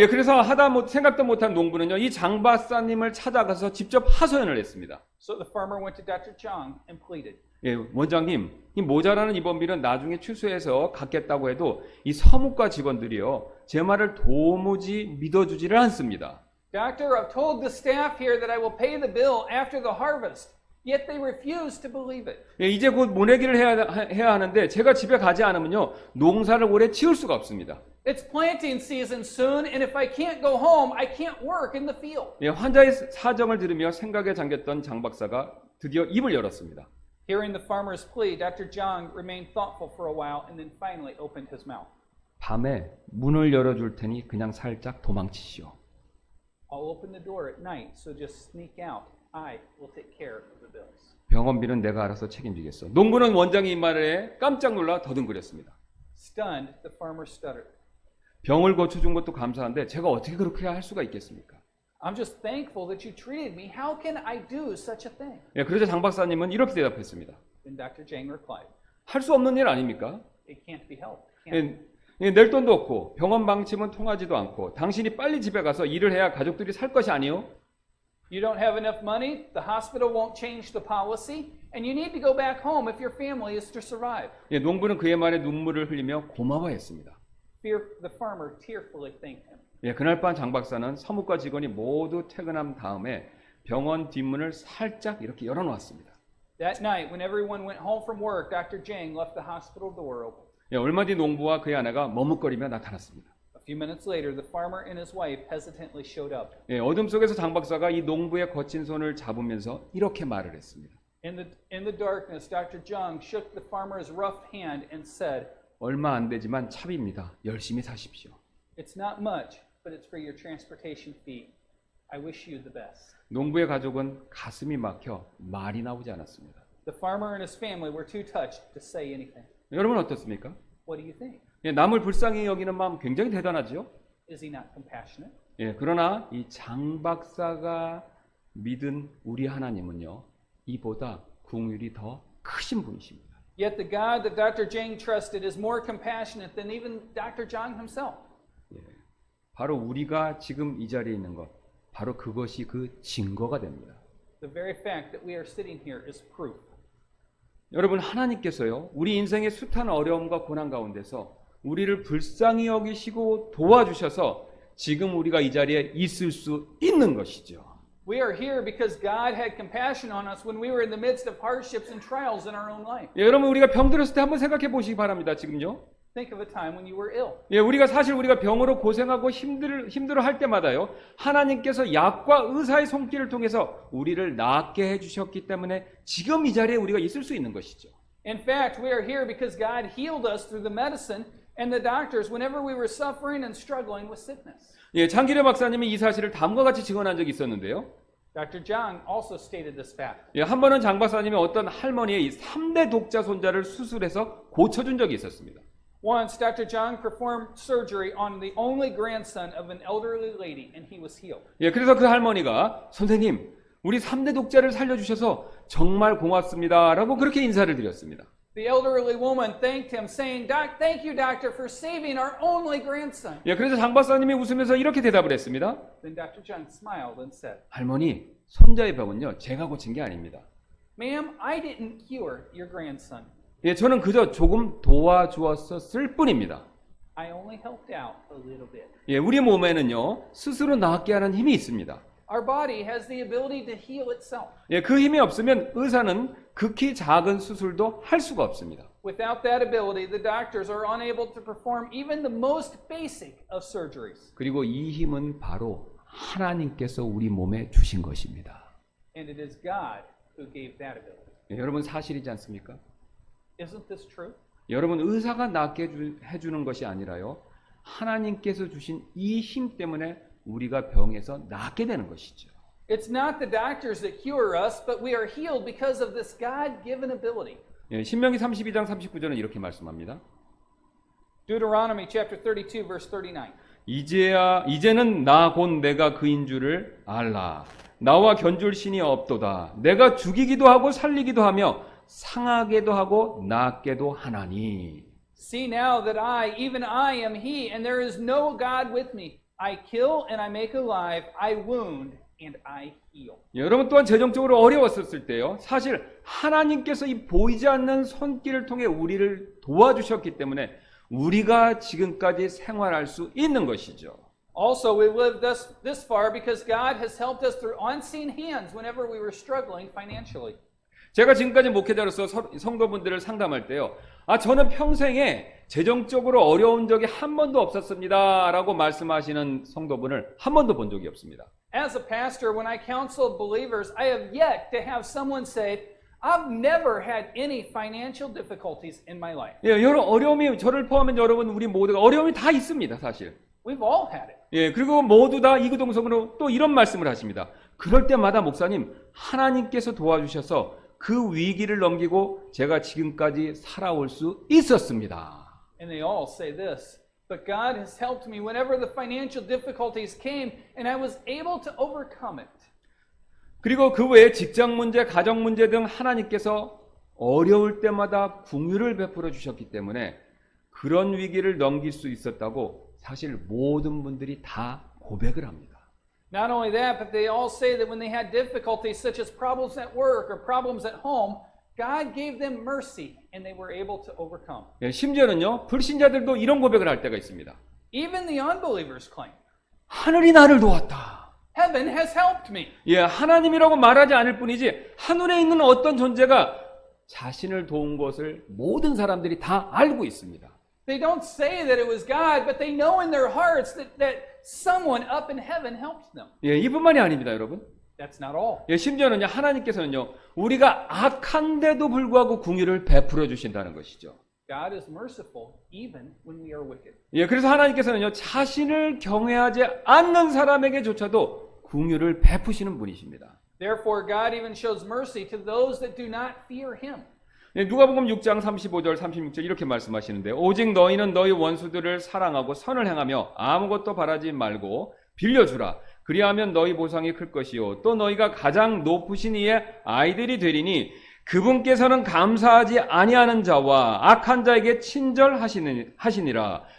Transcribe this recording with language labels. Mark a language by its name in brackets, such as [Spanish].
[Korean] 예, 그래서 생각도 못한 농부는요 이 장 박사님을 찾아가서 직접 하소연을 했습니다. [English] So the farmer went to Dr. Zhang and pleaded. [Korean] 예, 원장님, 이 모자라는 입원비는 나중에 취소해서 갚겠다고 해도 이 서무과 직원들이요 제 말을 도무지 믿어주지를 않습니다. [English] Doctor, I've told the staff here that I will pay the bill after the harvest, yet they refuse to believe it. [Korean] 예, 이제 곧 모내기를 해야 하는데 제가 집에 가지 않으면요 농사를 오래 지을 수가 없습니다. [English] It's planting season soon, and if I can't go home, I can't work in the field. [Korean] 예, 환자의 사정을 들으며 생각에 잠겼던 장 박사가 드디어 입을 열었습니다. [English] Hearing the farmer's plea, Dr. Zhang remained thoughtful for a while and then finally opened his mouth. [Korean] 밤에 문을 열어줄 테니 그냥 살짝 도망치시오. [English] I'll open the door at night, so just sneak out. I will take care of the bills. [Korean] 병원비는 내가 알아서 책임지겠어. 농부는 원장의 이 말에 깜짝 놀라 더듬거렸습니다. [English] Stunned, the farmer stuttered. [Korean] 병을 고쳐준 것도 감사한데 제가 어떻게 그렇게 할 수가 있겠습니까? [English] I'm just thankful that you treated me. How can I do such a thing? [Korean] 예, 그러자 장 박사님은 이렇게 대답했습니다. [English] Then Dr. Zhang replied, [Korean] 할 수 없는 일 아닙니까? [English] it can't be helped. Can't. [Korean] 낼 돈도 없고 병원 방침은 통하지도 않고 당신이 빨리 집에 가서 일을 해야 가족들이 살 것이 아니요? [English] You don't have enough money, the hospital won't change the policy, and you need to go back home if your family is to survive. [Korean] 예, 농부는 그의 말에 눈물을 흘리며 고마워했습니다. [English] The farmer tearfully thanked him. [Korean] 예, 그날 밤 장 박사는 서무과 직원이 모두 퇴근한 다음에 병원 뒷문을 살짝 이렇게 열어놓았습니다. [English] That night, when everyone went home from work, Dr. Zhang left the hospital door open. [Korean] 예, 얼마 뒤 농부와 그의 아내가 머뭇거리며 나타났습니다. [English] A few minutes later, the farmer and his wife hesitantly showed up. [Korean] 예, 어둠 속에서 장 박사가 이 농부의 거친 손을 잡으면서 이렇게 말을 했습니다. [English] In the darkness, Dr. Zhang shook the farmer's rough hand and said, [Korean] 얼마 안 되지만 차비입니다. 열심히 사십시오. [English] "It's not much, but it's for your transportation fee. I wish you the best." [Korean] 농부의 가족은 가슴이 막혀 말이 나오지 않았습니다. [English] The farmer and his family were too touched to say anything. [Korean] 여러분 어떻습니까? [English] What do you think? [Korean] 예, 남을 불쌍히 여기는 마음 굉장히 대단하죠. [English] Is he not compassionate? [Korean] 예, 그러나 이 장 박사가 믿은 우리 하나님은요, 이보다 긍휼이 더 크신 분이십니다. [English] Yet the God that Dr. Zhang trusted is more compassionate than even Dr. Zhang himself. [Korean] 예, 바로 우리가 지금 이 자리에 있는 것, 바로 그것이 그 증거가 됩니다. [English] The very fact that we are sitting here is proof. [Korean] 여러분 하나님께서요, 우리 인생의 숱한 어려움과 고난 가운데서 우리를 불쌍히 여기시고 도와주셔서 지금 우리가 이 자리에 있을 수 있는 것이죠. [English] We are here because God had compassion on us when we were in the midst of hardships and trials in our own life. [Korean] 예, 여러분 우리가 병들었을 때 한번 생각해 보시기 바랍니다. 지금요. [English] Think of a time when you were ill. [Korean] 예, 우리가 병으로 고생하고 힘들어 할 때마다요, 하나님께서 약과 의사의 손길을 통해서 우리를 낫게 해주셨기 때문에 지금 이 자리에 우리가 있을 수 있는 것이죠. [English] In fact, we are here because God healed us through the medicine and the doctors whenever we were suffering and struggling with sickness. [Korean] 예, 장기려 박사님이 이 사실을 다음과 같이 증언한 적이 있었는데요. [English] Dr. Zhang also stated this fact. [Korean] 예, 한 번은 장 박사님이 어떤 할머니의 이 3대 독자 손자를 수술해서 고쳐준 적이 있었습니다. [English] Once, Dr. Zhang performed surgery on the only grandson of an elderly lady, and he was healed. [Korean] 예, 그래서 그 할머니가 선생님, 우리 3대 독자를 살려주셔서 정말 고맙습니다. 라고 그렇게 인사를 드렸습니다. [English] The elderly woman thanked him, saying, "Thank you, doctor, for saving our only grandson." [Korean] 예, 그래서 장 박사님이 웃으면서 이렇게 대답을 했습니다. [English] Then Dr. Zhang smiled and said, [Korean] 할머니, 손자의 병은요, 제가 고친 게 아닙니다. [English] "Ma'am, I didn't cure your grandson. [Korean] 예, 저는 그저 조금 도와주었을 뿐입니다. [English] I only helped out a little bit." [Korean] 예, 우리 몸에는요, 스스로 낫게 하는 힘이 있습니다. [English] Our body has the ability to heal itself. [Korean] 예, 그 힘이 없으면 의사는 극히 작은 수술도 할 수가 없습니다. [English] Without that ability, the doctors are unable to perform even the most basic of surgeries. [Korean] 그리고 이 힘은 바로 하나님께서 우리 몸에 주신 것입니다. [English] And it is God who gave that ability. [Korean] 예, 여러분 사실이지 않습니까? [English] Isn't this true? [Korean] 여러분 의사가 낫게 해주는 것이 아니라요, 하나님께서 주신 이 힘 때문에 우리가 병에서 낫게 되는 것이죠. [English] It's not the doctors that cure us, but we are healed because of this God-given ability. [Korean] 예, 신명기 32장 39절은 이렇게 말씀합니다. [English] Deuteronomy chapter 32, verse 39. [Korean] 이제는 나 곧 내가 그인 줄을 알라. 나와 견줄 신이 없도다. 내가 죽이기도 하고 살리기도 하며 상하게도 하고 낫게도 하나니. [English] See now that I, even I am he, and there is no God with me. I kill and I make alive, I wound and I heal. [Korean] 여러분 또한 재정적으로 어려웠을 때요. 사실 하나님께서 이 보이지 않는 손길을 통해 우리를 도와주셨기 때문에 우리가 지금까지 생활할 수 있는 것이죠. [English] Also, we live this far because God has helped us through unseen hands whenever we were struggling financially. [Korean] 제가 지금까지 목회자로서 성도분들을 상담할 때요. 저는 평생에 재정적으로 어려운 적이 한 번도 없었습니다. 라고 말씀하시는 성도분을 한 번도 본 적이 없습니다. [English] As a pastor, when I counsel believers, I have yet to have someone say, I've never had any financial difficulties in my life. [Korean] 예, 여러 어려움이 저를 포함한 여러분 우리 모두가 어려움이 다 있습니다. 사실. [English] We've all had it. [Korean] 예, 그리고 모두 다 이구동성으로 또 이런 말씀을 하십니다. 그럴 때마다 목사님 하나님께서 도와주셔서 그 위기를 넘기고 제가 지금까지 살아올 수 있었습니다. [English] And they all say this, but God has helped me whenever the financial difficulties came and I was able to overcome it. [Korean] 그리고 그 외에 직장 문제, 가정 문제 등 하나님께서 어려울 때마다 긍휼을 베풀어 주셨기 때문에 그런 위기를 넘길 수 있었다고 사실 모든 분들이 다 고백을 합니다. [English] Not only that, but they all say that when they had difficulties such as problems at work or problems at home, God gave them mercy and they were able to overcome. [Korean] 예, 심지어는요, 불신자들도 이런 고백을 할 때가 있습니다. [English] Even the unbelievers claim, [Korean] 하늘이 나를 도왔다. [English] Heaven has helped me. [Korean] 예, 하나님이라고 말하지 않을 뿐이지 하늘에 있는 어떤 존재가 자신을 도운 것을 모든 사람들이 다 알고 있습니다. [English] They don't say that it was God, but they know in their hearts that someone up in heaven helped them. [Korean] 예, 이뿐만이 아닙니다, 여러분. [English] That's not all. [Korean] 예, 심지어는요, 하나님께서는요, 우리가 악한데도 불구하고 긍휼을 베풀어 주신다는 것이죠. [English] God is merciful even when we are wicked. [Korean] 예, 그래서 하나님께서는요, 자신을 경외하지 않는 사람에게조차도 긍휼을 베푸시는 분이십니다. [English] Therefore, God even shows mercy to those that do not fear Him. [Korean] 예, 누가복음 6장 35절 36절 이렇게 말씀하시는데 오직 너희는 너희 원수들을 사랑하고 선을 행하며 아무것도 바라지 말고 빌려주라. 그리하면 너희 보상이 클 것이요 또 너희가 가장 높으신 이의 아이들이 되리니 그분께서는 감사하지 아니하는 자와 악한 자에게 친절하시니라.